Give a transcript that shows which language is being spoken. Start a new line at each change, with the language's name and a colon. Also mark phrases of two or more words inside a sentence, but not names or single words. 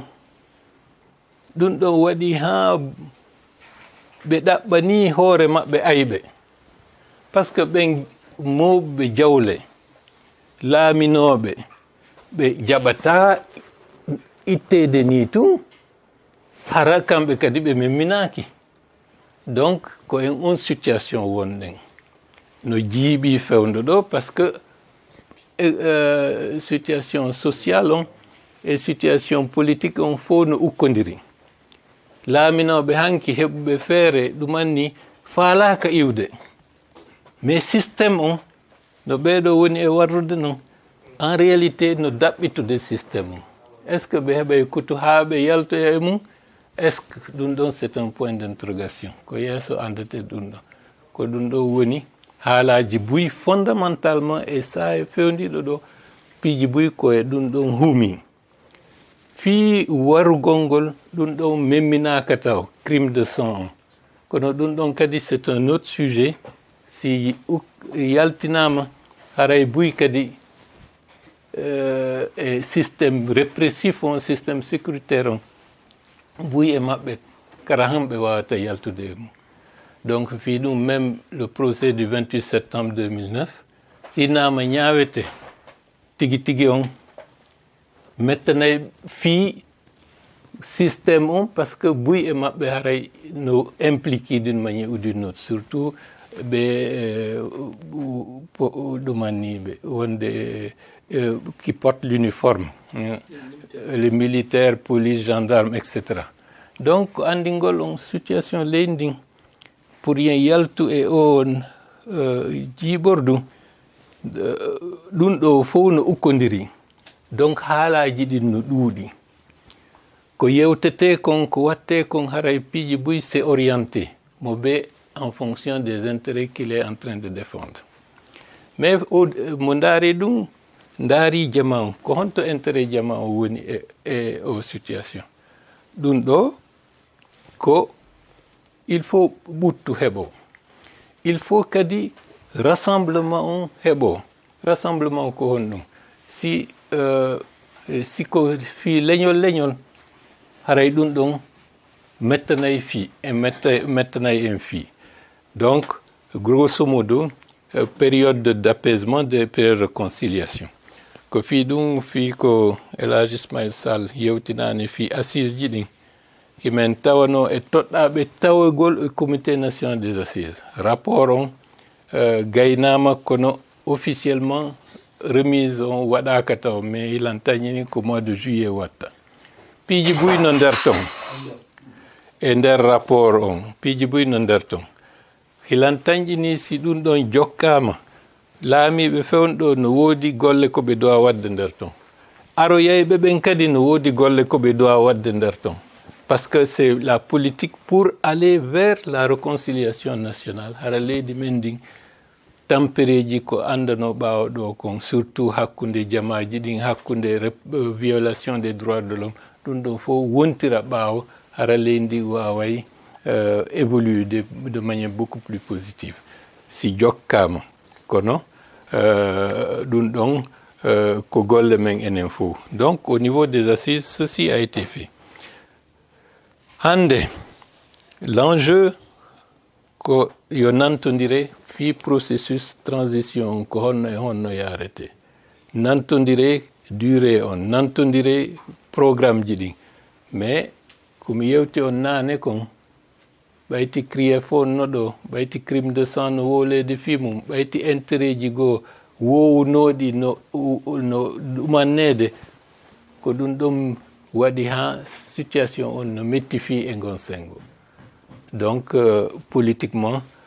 Fula: ɗo waɗi ha ɓe ɗaɓɓani hoore maɓɓe ayɓe
French: par ce que
Fula: ɓen mawɓe jawle laaminoɓe ɓe jaɓata ittede ni tun hara kamɓe kadi ɓe memminaki donc ko en on situation wonɗen no jiiɓi fewndo ɗo
French: par ce que situation sociale
Fula: on e
French: situation politique
Fula: on fof no ukkodiri laaminoɓe hanki heɓuɓe feere ɗumanni faalaka iwde
French: mais systéme
Fula: on no ɓeeɗo woni e warrude noon
French: en réalité
Fula: no daɓɓitude systéme on
French: est ce que
Fula: ɓe heɓay kutu haa ɓe yaltoya e mum
French: est ce que
Fula: ɗum ɗon
French: c'est un point d'interrogation
Fula: ko yeeso andete ɗum ɗon ko ɗum ɗo woni haalaji Buy fondamentalement e sa e fewndiɗo ɗo piiji Buy koye ɗum ɗon huumi fii warugol ngol ɗum ɗon memminaka taw
French: crime de sang
Fula: on kono ɗum ɗon kadi
French: c'est un autre sujet
Fula: si yaltinama haray Buy kadi e
French: systéme répressif
Fula: on
French: systéme sécuritaire
Fula: on Buy e maɓɓe kara hamɓe wawata yaltude e mum donc fii ɗum
French: même le procès du 28 septembre 2009
Fula: si nama ñaawete tigi on mettanay fii systéme on
French: par ce que
Fula: Buy e maɓɓe haray no
French: impliqué d'une manière ou d'une autre surtout
Fula: ɓe ɗumanniɓe wonde
French: qui portent l'uniforme les militaires police gendarme etc donc
Fula: andingol on situation leydi ndin pour yen yaltu e on jiiɓordu ɗum ɗo fof no ukkodiri donc haalaji ɗin no ɗuuɗi ko yewtete kon ko watte kon haray piiji Buy
French: c'est orienté
Fula: mo ɓe
French: en fonction des intérêts qu'il est en train de défendre
Fula: mais mo ndaari ɗum ndaari jama on ko honto intérêt jama on woni o situation ɗum ɗo ko
French: il faut
Fula: ɓuttu heɓo
French: il faut
Fula: kadi rassemblement on heɓo rassemblement on ko hon ɗum si ko fii leñol haray ɗum ɗon mettanayi fii mettanayi en fii
French: donc grosso modo période d'apaisement de période de réconciliation
Fula: ko fii ɗum fii ko El Hadji Ismail Sall yewtinaani fii assise ji ɗin himen tawano e toɗɗaɓe tawagol e comité
French: national des assises
Fula: rapport on gaynama kono
French: officiellement remise
Fula: on waɗaka taw mais ilan tañini ko
French: mois de juillet
Fula: watta piiji buyno nder ton e nder rapport on piiji buyno nder ton hilan tañƴini si ɗum ɗon jokkama laamiɓe fewnɗo no woodi golle ko ɓe dowa wadde nder ton aroyayɓe ɓen kadi no woodi golle ko ɓe dowa wadde nder ton
French: parce que c'est la politique pour aller vers la réconciliation nationale
Fula: hara leydi men ndin tampereji ko andano ɓaawo ɗo kon surtout hakkunde jamaji ɗin hakkunde
French: violation des droits de l'homme
Fula: ɗum ɗon fof wontira ɓaawo hara leydi ndi waway
French: évolue de manière beaucoup plus positive
Fula: si jokkama kono ɗum ɗon ko golle men enen fof
French: donc au niveau des assises ceci a été fait
Fula: hande l'enjeu ko yo nantodire fi
French: processus transition
Fula: ko honno e honno yarete nantodire durée on nantodire programme ji ɗin mais komi yewti on naane kon ɓayti CRIEF on no ɗo ɓayti
French: crime de sang
Fula: no wolede fi mum ɓayti intérêt ji goo wownoɗi no ɗumannede ko ɗum ɗum waɗi ha situation on no metti fi e gon sengo
French: donc politiquement